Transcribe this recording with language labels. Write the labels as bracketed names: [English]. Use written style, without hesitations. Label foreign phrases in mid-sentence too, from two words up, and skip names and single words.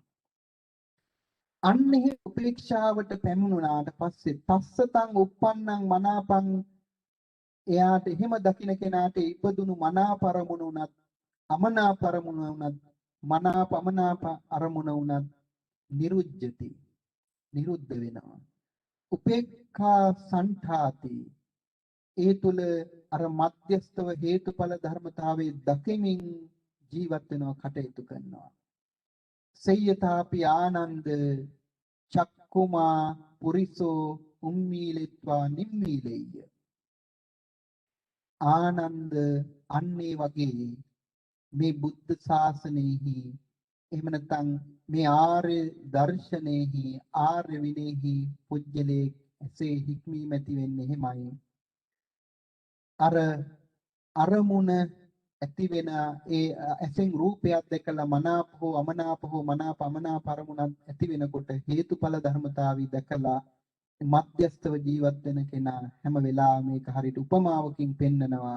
[Sinhala] අන්නේ උපේක්ෂාවට පැමුණාට පස්සේ [Pali] තස්සතං uppannං මනාපං [Sinhala] එයාට එහෙම දකින්න කෙනාට ඉපදුණු මනාප අරමුණ උනත් අමනාප අරමුණ උනත් මනාපමනාප අරමුණ උනත් නිරුජ්ජති නිරුද්ධ වෙනවා. [Pali] උපේක්ඛා සංඨාති [Sinhala] ඒ තුල අර මධ්‍යස්තව හේතුඵල ධර්මතාවයේ දකිමින් ජීවත් වෙනවා කටයුතු කරනවා. [Pali] සේයතාපි ආනන්ද චක්කුමා පුරිසෝ උම්මීලෙත්වා නිම්මීලෙය්‍ය. [Sinhala] ආනන්ද අන්නේ වගේ මේ බුද්ධ ශාසනයෙහි එහෙම නැත්නම් මේ ආර්ය දර්ශනයෙහි ආර්ය විනයෙහි පුජ්‍යලේ එසේ හික්මීම ඇති වෙන්නේ එහෙමයි. අර අරමුණ ඇති වෙන ඒ ඇසෙන් රූපයක් දැකලා මනාප හෝ අමනාප හෝ මනාප අමනාප අරමුණක් ඇති වෙනකොට හේතුඵල ධර්මතාවය දැකලා මධ්‍යස්තව ජීවත් වෙන කෙනා හැම වෙලාවෙම මේක හරියට උපමාවකින් පෙන්නනවා.